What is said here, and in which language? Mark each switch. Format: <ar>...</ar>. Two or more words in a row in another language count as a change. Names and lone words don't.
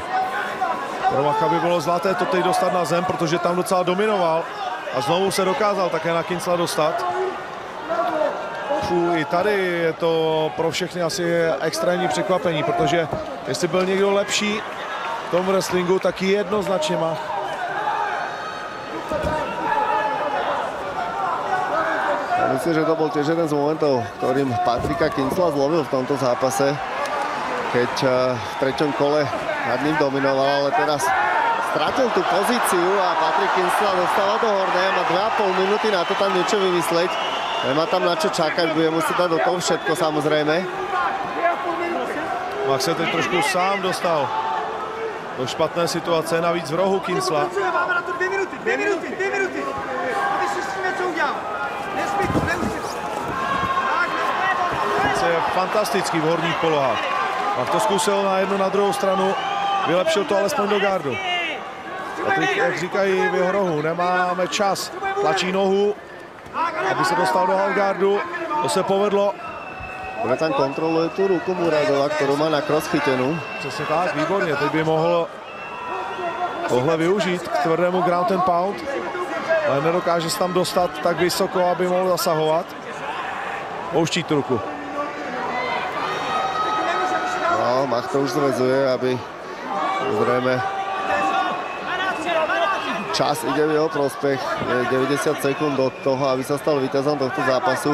<cs>Pro Macha by bylo zlaté to teď dostat na zem, protože tam docela dominoval a znovu se dokázal také na Kincla dostat. I tady je to pro všechny asi extrémní překvapení, protože jestli byl někdo lepší v tom wrestlingu, tak jednoznačně Mach.</cs> <sk>Myslím, že to bol tiež jeden z momentov, ktorým Patricka Kinsella zlomil v tomto zápase, keď v treťom kole nad ním dominoval, ale teraz stratil tú pozíciu a Patrick Kinsella dostáva do horného, má 2,5 minúty na to tam niečo vymysleť. Nemá tam na čo čakať, bude musieť dať do toho všetko samozrejme.</sk> <cs>Mach se teď trošku sám dostal do špatné situace, navíc v rohu Kinsella. Máme na to 2 minuty. Aby si s tím něco udělal. Je fantastický v horních polohách. Mach to zkusil na jednu, na druhou stranu, vylepšil to alespoň do gardu. Patrik, jak říkají v jeho rohu, nemáme čas, tlačí nohu, aby se dostal do halfguardu, to se povedlo.</cs> <sk>Bude tam kontroluje tu ruku Muradova, ktorú má na cross chytenú.</sk> <cs>Přesně tak, výborně, teď by mohl tohle využít k tvrdému</cs> <en>ground and pound,</en> <cs>ale nedokáže se tam dostat tak vysoko, aby mohl zasahovat. Pouští tu ruku.</cs> <sk>No, Mach to už zväzuje, aby zrejme čas ide v jeho prospech. Je 90 sekúnd do toho, aby sa stal víťazom tohto zápasu.</sk>